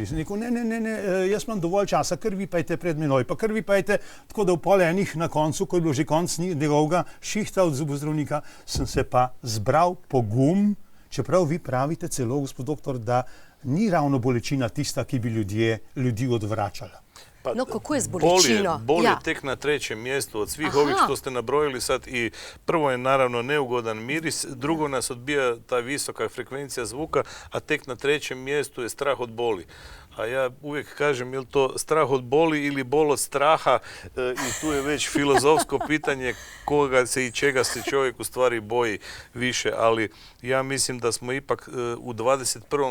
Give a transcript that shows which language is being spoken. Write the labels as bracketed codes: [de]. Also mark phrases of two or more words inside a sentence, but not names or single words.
[sl] Sem rekel, ne, jaz imam dovolj časa, kar vi pajte pred menoj, pa kar vi pajte, tako da v pol enih na koncu, ko je bilo že konc njegovega šihta od zobozdravnika, sem se pa zbral pogum, čeprav vi pravite celo, gospod doktor, da ni ravno bolečina tista, ki bi ljudi odvračala. Pa, no, kako je s bolečino? [hr] Bol je tek na trećem mjestu od svih ovih što ste nabrojili sad i prvo je naravno neugodan miris, drugo nas odbija ta visoka frekvencija zvuka, a tek na trećem mjestu je strah od boli. A ja uvijek kažem, je li to strah od boli ili bol od straha i tu je već filozofsko pitanje koga se i čega se čovjek u stvari boji više, ali ja mislim da smo ipak u 21.